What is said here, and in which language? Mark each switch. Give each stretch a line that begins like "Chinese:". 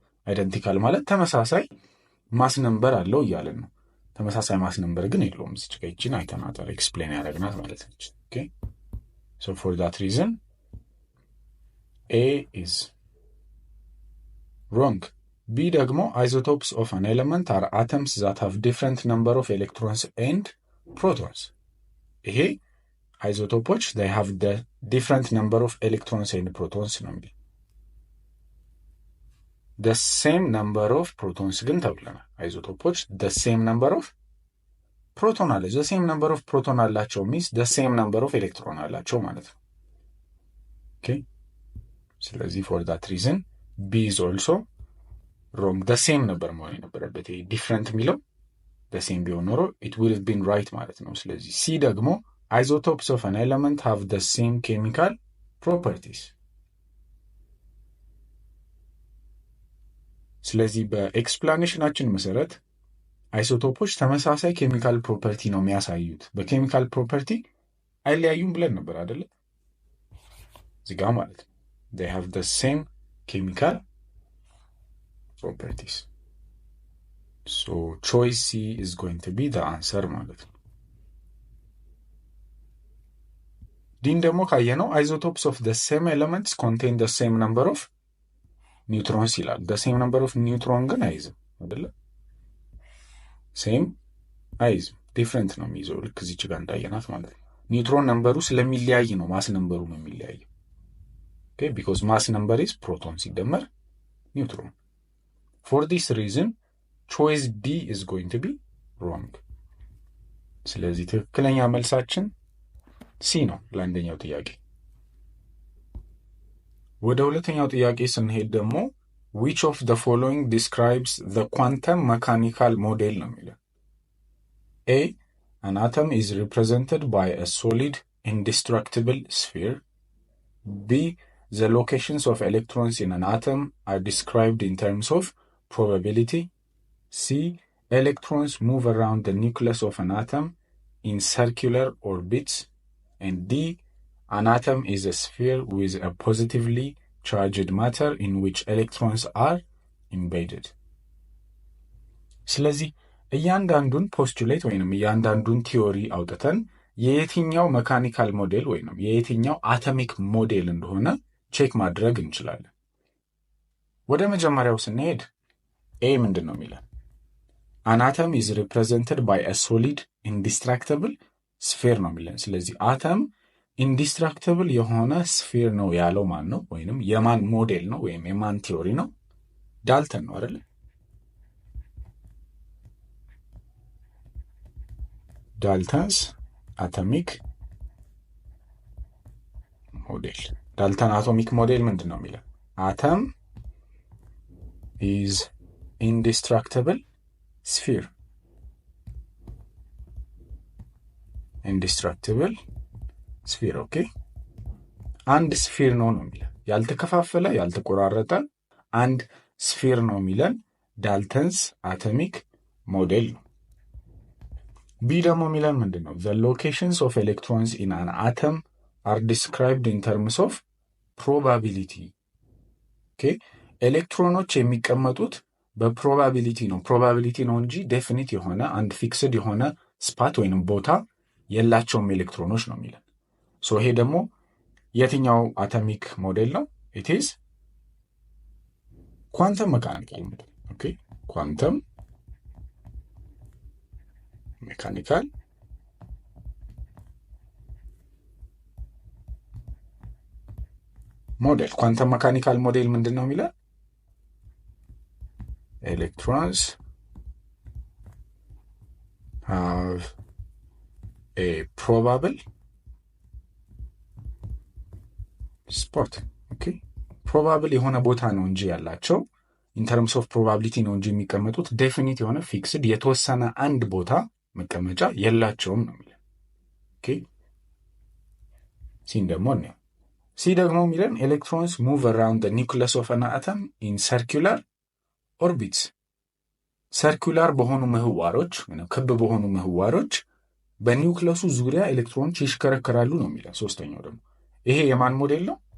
Amharic: አይደንቲካል ማለት ተመሳሳይ ማስ ነምበር አለው እያለን ነው። ተመሳሳይ ማስ ነምበር ግን የለውም። እዚህ ጋር ይቺን አይተናታል፣ ኤክስፕሌን ያደረግናት ማለት ነች። ኦኬ ሶ ፎር ዳት ሪዝን A is wrong.
English: B ደግሞ isotopes of an element are atoms that have different number of electrons and protons.
Amharic: ይሄ አይዞቶፖች
English: they have the different number of electrons and protons
Amharic: ነው የሚል
English: the same number of protons
Amharic: ግን ተብለናል። አይዞቶፖች
English: the same number of proton
Amharic: አለ
English: the same number of proton
Amharic: አላቸው
English: means the same number of electron
Amharic: አላቸው ማለት ነው። okay ስለዚህ
English: for that reason B is also wrong. the same
Amharic: ነበር መሆን የነበረበት። ይሄ
English: different
Amharic: የሚለው
English: the same
Amharic: ቢሆን ኖሮ
English: it would have been right
Amharic: ማለት ነው። ስለዚህ C ደግሞ
English: isotopes of an element have the same chemical properties.
Amharic: ስለዚህ በኤክስፕላኔሽናችን መሰረት አይሶቶፖች ተመሳሳይ ኬሚካል ፕሮፐርቲ ነው የሚያሳዩት። በኬሚካል ፕሮፐርቲ አይለያዩም ብለን ነበር አይደለ? እዚህ ጋር ማለት ነው
English: they have the same chemical properties. So choice C is going to be the answer
Amharic: ማለት ነው። ዲን ደግሞ ካየነው
English: isotopes of the same elements contain the same number of neutrons ይላል። the same number of neutron
Amharic: ግን አይዝም አይደለ? same አይዝም different ነው የሚይዘው። ልክ እዚች ጋር እንዳየናት ማለት ነው። ኒውትሮን ነምበሩ ስለሚለያይ ነው ማስ ነምበሩ ነው የሚለያየው።
English: okay because mass number is proton
Amharic: ሲደመር neutron.
English: for this reason choice D is going to be wrong.
Amharic: ስለዚህ ትክክለኛ መልሳችን C ነው ለአንደኛው ጥያቄ። ወደ ሁለተኛው ጥያቄ ስንሄድ ደግሞ
English: which of the following describes the quantum mechanical model
Amharic: ነው የሚለው።
English: A an atom is represented by a solid indestructible sphere. B the locations of electrons in an atom are described in terms of probability. C electrons move around the nucleus of an atom in circular orbits. And D an atom is a sphere with a positively charged matter in which electrons are embedded.
Amharic: ስለዚህ እያንዳንዱን ፖስቱሌት ወይንም እያንዳንዱን ቲዮሪ አውጥተን የየትኛው መካኒካል ሞዴል ወይንም የየትኛው አቶሚክ ሞዴል እንደሆነ ቼክ ማድረግ እንችላለን። ወደ መጀመሪያው ስንሄድ A ምንድን ነው የሚለው?
English: an atom is represented by a solid indestructible sphere
Amharic: ነው የሚለን። ስለዚህ አተም ኢንዲስትራክቲብል የሆነ ስፌር ነው ያለው ማን ነው? ወይንም የማን ሞዴል ነው ወይም የማን ቲዮሪ ነው? ዳልተን ነው አይደል? ዳልተንስ አቶሚክ ሞዴል። ዳልተን አቶሚክ ሞዴል ምንድን ነው የሚለው?
English: አተም is indestructible sphere.
Amharic: indestructible sphere ኦኬ። አንድ ስፌር ነው የሚለው። ያልተከፋፈለ ያልተቆራረጠ አንድ ስፌር ነው የሚለን ዳልተንስ አቶሚክ ሞዴል ነው። ቢ ደግሞ የሚለን ምንድን ነው?
English: the locations of electrons in an atom are described in terms of probability.
Amharic: ኦኬ ኤሌክትሮኖች የሚቀመጡት በፕሮባቢሊቲ ነው። ፕሮባቢሊቲ ነው እንጂ ዴፊኒት የሆነ አንድ ፊክስድ የሆነ ስፓት ወይንም ቦታ የላቸውም ኤሌክትሮኖች ነው የሚለን። ሶ ይሄ ደግሞ የትኛው አቶሚክ ሞዴል ነው?
English: it is
Amharic: ኳንተም ሜካኒካል ሞዴል። ኦኬ ኳንተም ሜካኒካል ሞዴል። ኳንተም ሜካኒካል ሞዴል ምንድን ነው የሚለው?
English: electrons have a probable
Amharic: ስፖት። ኦኬ ፕሮባብል የሆነ ቦታ ነው እንጂ ያላቸው ኢንተርምስ ኦፍ ፕሮባቢሊቲ ነው እንጂ የሚቀመጡት ዴፊኒት የሆነ ፊክስድ የተወሰነ አንድ ቦታ መቀመጫ የላቸውም ነው የሚለን። ኦኬ ሲን ደግሞ ነው ሲ ደግሞ የሚለን
English: ኤሌክትሮንስ ሙቭ አራውንድ ዘ ኒውክለስ ኦፍ አን አተም ኢን ሰርኩላር ኦርቢትስ።
Amharic: ሰርኩላር በሆኑ ምህዋሮች ክብ በሆኑ ምህዋሮች በኒውክለሱ ዙሪያ ኤሌክትሮኖች ይሽከረከራሉ ነው የሚለን። ሶስተኛው ደግሞ ይሄ የማን ሞዴል ነው?